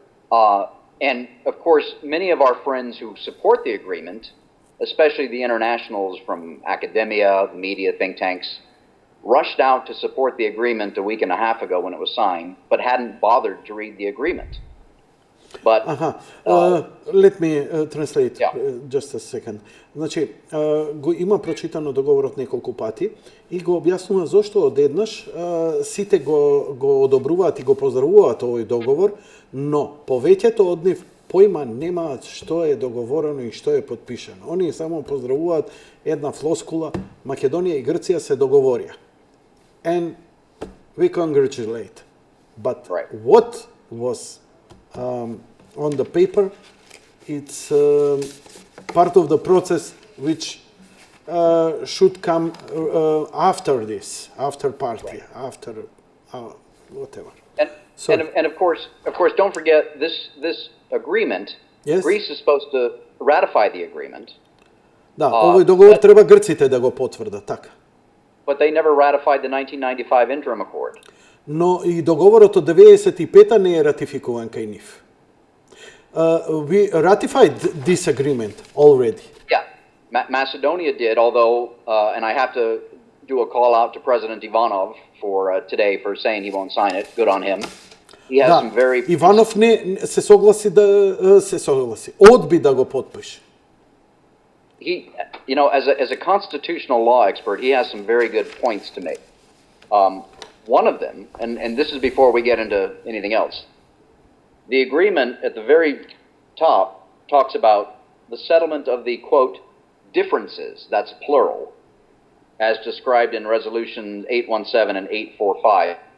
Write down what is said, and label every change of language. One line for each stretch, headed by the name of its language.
English: And, of course, many of our friends who support the agreement, especially the internationals from academia, media, think tanks, rushed out to support the agreement a week and a half ago when it was signed, but hadn't bothered to read the agreement. But let me translate just a second.
Macedonian: Значи, го има прочитано договорот неколку пати и го објаснува зошто одеднаш сите го одобруваат и го поздравуваат овој договор, но повеќето од нив појма немаат што е договорено и што е потпишано. Они само поздравуваат една флоскула, Македонија и Грција се договорија.
English: And we congratulate. But what was on the paper, it's part of the process which should come after this, after party, after whatever. And of course, don't forget this agreement. Yes. Greece is supposed to ratify the agreement.
Macedonian: Да, овој договор треба грците да го потврдат, така.
English: But they never ratified the 1995 interim accord.
Macedonian: Но и договорот од 95-та не е ратификуван кај нив.
English: We ratified this agreement already. Yeah, Macedonia did, although, and I have to do a call out to President Ivanov for today for saying he won't sign it. Good on him. He has some very...
Macedonian: Иванов не се согласи одби да го потпише.
English: He, as a constitutional law expert, he has some very good points to make. One of them, and this is before we get into anything else, the agreement at the very top talks about the settlement of the, quote, differences, that's plural, as described in Resolution 817 and 845.